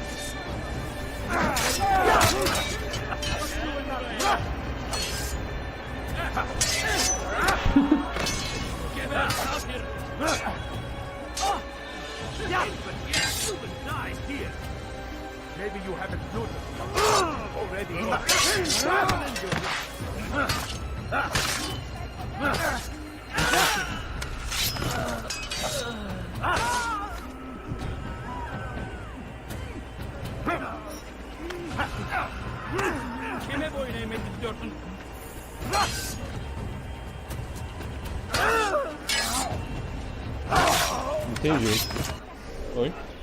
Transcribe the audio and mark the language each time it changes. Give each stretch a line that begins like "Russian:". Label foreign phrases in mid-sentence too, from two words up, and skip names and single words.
English: Get out here! You will die here. Maybe you haven't noticed already.
Turkish: Kime boyun eğmek istiyorsun?
Portuguese: Entendi. Oi?